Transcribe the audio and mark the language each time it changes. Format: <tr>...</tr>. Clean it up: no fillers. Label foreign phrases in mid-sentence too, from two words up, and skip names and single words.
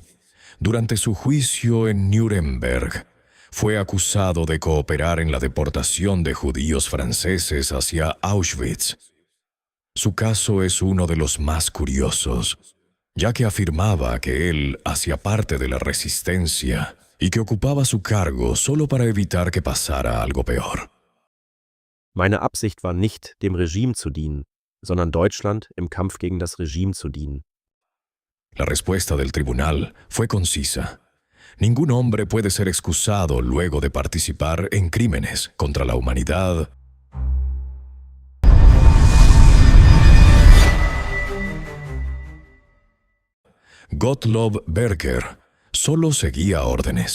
<es>Durante su juicio en Nuremberg, fue acusado de cooperar en la deportación de judíos franceses hacia Auschwitz. Su caso es uno de los más curiosos, ya que afirmaba que él hacía parte de la resistencia y que ocupaba su cargo solo para evitar que pasara algo peor.</es> <de>Meine Absicht war nicht, dem Regime zu dienen, sondern Deutschland im Kampf gegen das Regime zu dienen.</de> <es>La respuesta del tribunal fue concisa. Ningún hombre puede ser excusado luego de participar en crímenes contra la humanidad. Gottlob Berger solo seguía órdenes.</es>